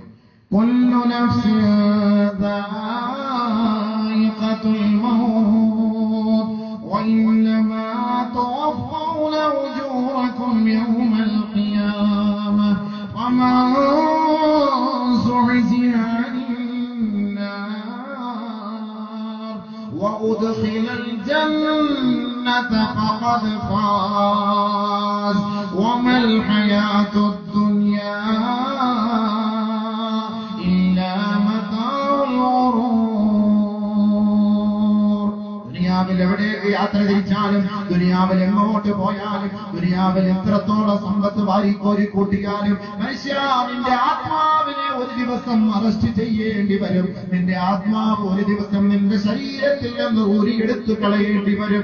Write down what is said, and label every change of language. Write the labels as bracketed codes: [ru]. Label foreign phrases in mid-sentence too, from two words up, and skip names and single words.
[ar] كل نفس ذائقة الموت وإنما توفون أجوركم يوم القيامة ومن زحزح عن النار وأدخل الجنة فقد فاز وما الحياة الدنيا إلا متاع الغرور. [ml] ദുനിയാവിൽ എവിടേക്ക് യാത്ര തിരിച്ചാലും, ദുനിയാവിൽ എങ്ങോട്ട് പോയാലും, ദുനിയാവിൽ എത്രത്തോളം സമ്പത്ത് വാരിക്കോരി കൂട്ടിയാലും മനുഷ്യ, നിന്റെ ആത്മാവിനെ ഒരു ദിവസം അറസ്റ്റ് ചെയ്യേണ്ടി വരും. നിന്റെ ആത്മാവ് ഒരു ദിവസം നിന്റെ ശരീരത്തിൽ നിന്ന് ഊരിയെടുത്തു കളയേണ്ടി വരും.